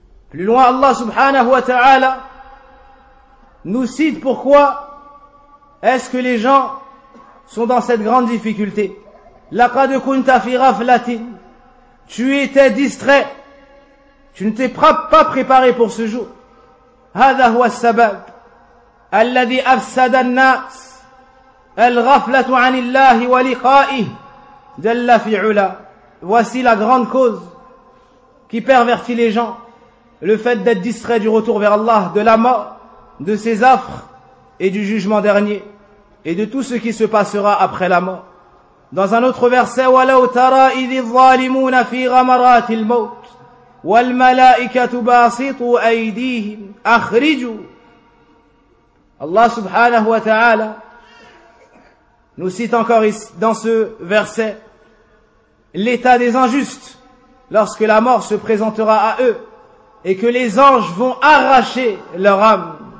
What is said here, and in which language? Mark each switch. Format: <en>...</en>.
<fr>Plus loin, Allah subhanahu wa ta'ala nous cite pourquoi est-ce que les gens sont dans cette grande difficulté.</fr> <ar>Laqad kunta fi ghaflatin,</ar> <fr>tu étais distrait, tu ne t'es pas préparé pour ce jour.</fr> <ar>هذا هو السبب الذي أفسد الناس الغفلة عن الله ولقائه جل في علا.</ar> <fr>Voici la grande cause qui pervertit les gens, le fait d'être distrait du retour vers Allah, de la mort, de ses affres et du jugement dernier et de tout ce qui se passera après la mort. Dans un autre verset,</fr> <ar>ولو ترى إذ الظالمون في غمرات الموت والملائكة باسطوا أيديهم أخرجوا.</ar> <fr>Allah subhanahu wa ta'ala nous cite encore ici, dans ce verset, l'état des injustes lorsque la mort se présentera à eux et que les anges vont arracher leur âme.</fr>